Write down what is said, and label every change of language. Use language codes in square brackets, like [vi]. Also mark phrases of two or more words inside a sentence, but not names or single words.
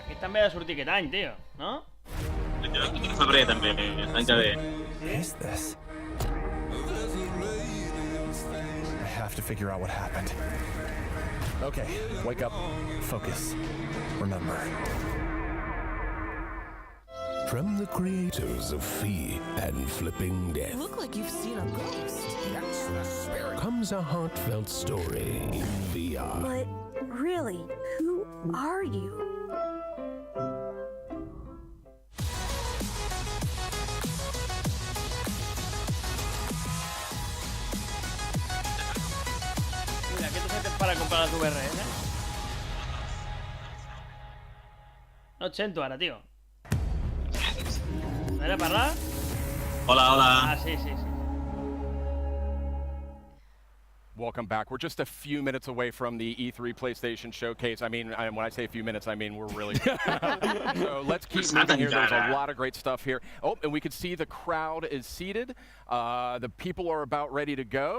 [ca] també ha de sortir aquest any, tio, no? El febrer també, l'any que ve. [en] What is this? I have to figure out what happened. Okay, wake up, focus, remember. From the creators of Fee and Flipping Death. Look like you've seen a ghost. That's the spirit. Comes a heartfelt story in VR. But really, who are you? [ca] Mira, aquest és aquest [es] para comprar [ca] les VRs, eh? No et sento ara, tio. ¿Era parlar? Hola, hola. Ah, sí. [en] Welcome back. We're just a few minutes away from the E3 PlayStation Showcase. I mean, when I say a few minutes, I mean we're really... So let's keep moving here. There's a lot of great stuff here. Oh, and we can see the crowd is seated. The people are about ready to go.